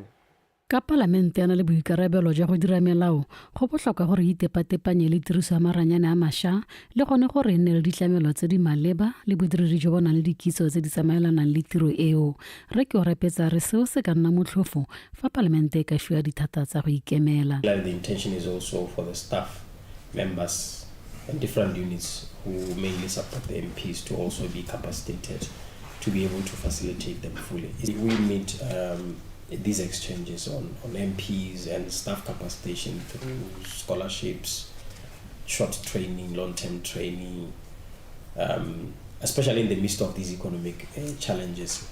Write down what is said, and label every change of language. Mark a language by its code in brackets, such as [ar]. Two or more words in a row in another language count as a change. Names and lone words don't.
[tn] ka palamente ana le boikarabelo jwa go dira melao go botlhokwa gore itepatepanye le tiriso ya maranyane a mašwa le gone gore nne le ditlamelo tse di maleba le bodiredi jo bona le dikitso tse di tsamaelanang le tiro eo re ke o repetsa re seo se ka nna motlhofo fa palamente e ka fiwa dithata tsa go ikemela. [en] The intention is also for the staff members and different units who mainly support the MPs to also be capacitated to be able to facilitate them fully. We meet these exchanges on MPs and staff capacitation through scholarships, short training, long-term training, especially in the midst of these economic challenges.